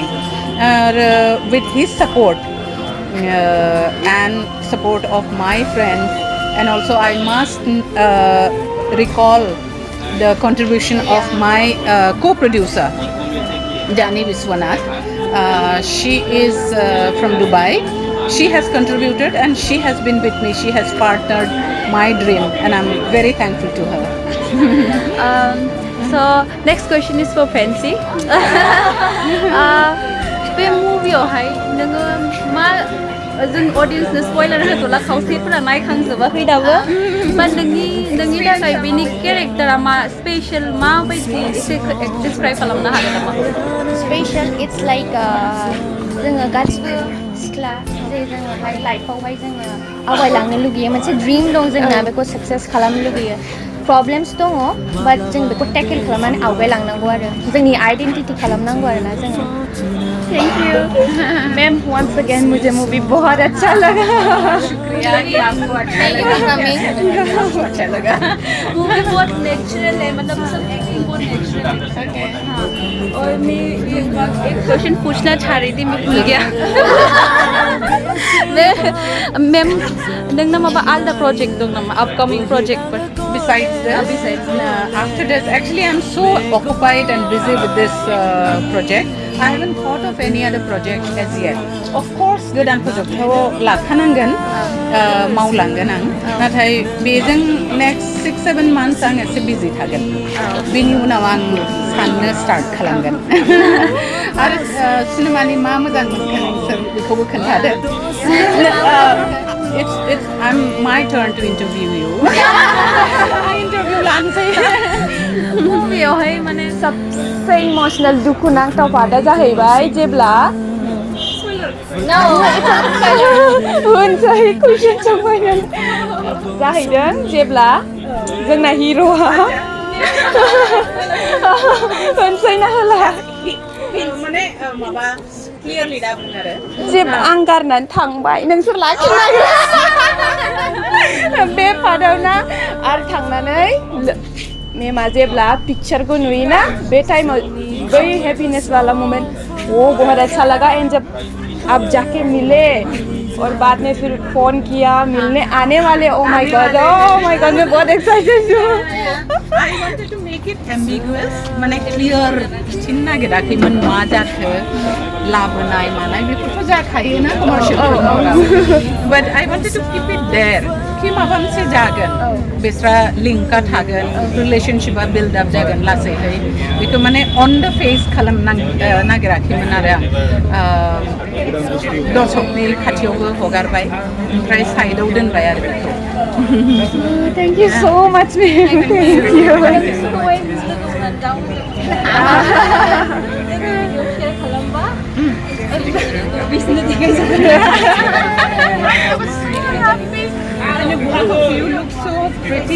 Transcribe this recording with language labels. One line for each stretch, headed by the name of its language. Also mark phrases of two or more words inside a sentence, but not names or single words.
English: With his support and support of my friends, and also I must recall the contribution of my co-producer Jani Viswanath. She is from Dubai. She has contributed and she has been with me. She has partnered my dream and I'm very thankful to her. So next question is for Fancy.
Bodo: बे मूवीयावहाय नोङो मा जों ऑडियन्सनो स्पइलार होथ'ला खावसेफोरा नायखांजोबाखै दाबो बा नोंनि थाखाय बेनि केरेक्टारा मा स्पेशल माबायदि एसे डिसक्राइब खालामनो हागोन नामा?
English: special it's like
Bodo: जोङो गासिबो सिख्ला जे जोङोहाय लाइफआवहाय जोङो आवगायलांनो लुगैयो, मोनसे ड्रिम दं जोंना, बेखौ सक्सेस खालामनो लुगैयो। प्रब्लेम्स दङ बाट जों बेखौ टेकल खालामनानै आवगायलांनांगौ आरो जोंनि आइडेन्टिटी खालामनांगौ आरोना जोङो।
English: thank you ma'am, once again
Hindi: मुझे मूवी बहुत अच्छा लगा। शुक्रिया कि आपको अच्छा लगा। मूवी बहुत नेचुरल है, मतलब सब एक्टिंग बहुत नेचुरल है। हाँ, और मैं एक क्वेश्चन पूछना चाह रही थी, मैं भूल गया।
Bodo: मैम नोंना माबा आलदा प्रोजेक्ट दं नामा
English: upcoming project
Bodo: पर
English: besides this, after this, actually I'm so occupied and busy with this project. I haven't thought of any other project as yet. Of course,
Bodo: godan project-आव लाखानांगोन, मावलांगोन आं. नाथाय बेजों
English: next 6-7 months
Bodo: आं एसे busy थागोन. बेनि उनाव आं साननो start खालामगोन. आरो सिनेमानि मा मोजां मोनखो नोंसोर बेखौबो खोन्थादो.
English: It's my turn to interview you. I interview
Bodo: लानोसै. मुभियावहाय माने सबसे इमोशनल दुखु नांथाव पार्टआ जाहैबाय जेब्ला होनसै कुइसन सोंफैगोन जाहैदों जेब्ला जोंना हिर'आ होनसै ना होला माने माबा क्लियारलि दा बुं आरो जेब्ला आं गारनानै थांबाय नोंसोर लाखिनांगौ बे पार्टआव ना आरो थांनानै मेमा जेब्ला पिक्चरको नुईना बे टाइमाव
Hindi: बै हैप्पीनेस वाला मोमेंट वो बहुत अच्छा लगा एंड जब आप जाके मिले और बाद में फिर फोन किया मिलने आने वाले
English: oh my god
Hindi: मैं बहुत एक्साइटेड हूँ
English: I wanted to make it ambiguous,
Bodo: माने clear थिन नागिराखैमोन मा जाखो लाबोनाय मानाय बेफोरथ' जाखायो ना commercial
English: but I wanted to keep it there
Bodo: कि माबा मोनसे जागोन बेस्रा लिंकआ थागोन
English: relationshipआ build up
Bodo: जागोन लासैहै बेखौ माने
English: on the face
Bodo: नागिराखैमोन आरो आं दर्शकनि खाथियावबो हगारबाय ओमफ्राय साइडआव दोनबाय आरो बेखौ
English: thank you so much ma'am thank you And both of you look so pretty.